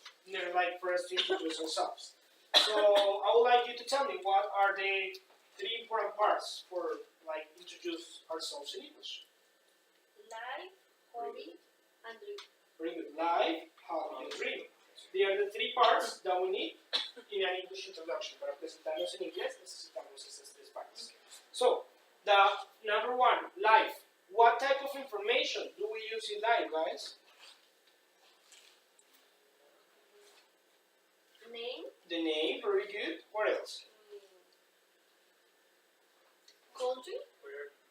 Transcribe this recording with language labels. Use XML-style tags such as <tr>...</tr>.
<en>You know, like for us to introduce ourselves. So I would like you to tell me what are the 3 important parts for like introduce ourselves in English. Life, hobby, and dream. Very good. Life, hobby, and dream. They are the 3 parts that we need in an English introduction.</en> <es>Para presentarnos en inglés necesitamos esas 3 partes.</es> <en>So, the number 1, life. What type of information do we use in life, guys? Name, The name, very good. What else? country, Where</en>